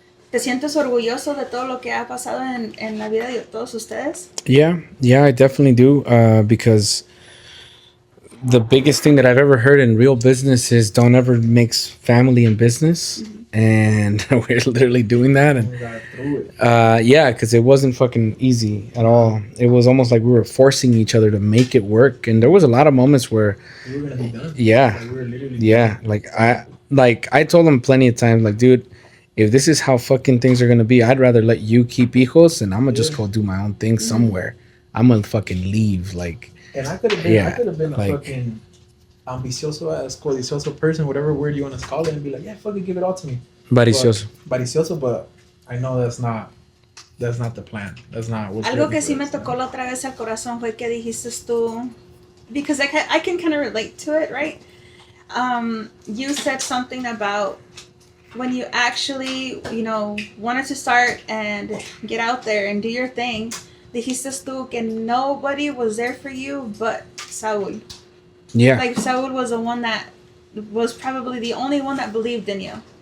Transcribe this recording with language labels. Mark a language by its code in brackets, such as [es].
[es] ¿Te sientes orgulloso de todo lo que ha pasado en la vida de todos ustedes? [en] Yeah, I definitely do, because the biggest thing that I've ever heard in real business is don't ever mix family and business. And we're literally doing that. And because it wasn't fucking easy at all. It was almost like we were forcing each other to make it work. And there was a lot of moments where we were gonna be done. I told him plenty of times, like, dude, if this is how fucking things are gonna be, I'd rather let you keep hijos and I'm gonna just go do my own thing somewhere. I'm gonna fucking leave, like. And I could have been a fucking ambicioso, codicioso person, whatever word you want to call it, and be like, yeah, fucking give it all to me. Varicioso, but I know that's not the plan. That's not what's [es] algo que sí me tocó la otra vez al corazón fue que dijiste tú, [en] because I can kind of relate to it, right? You said something about when you actually, wanted to start and get out there and do your thing. [es] Dijiste tú que [en] nobody was there for you but Saul. Yeah. Like, Saul was the one that was probably the only one that believed in you.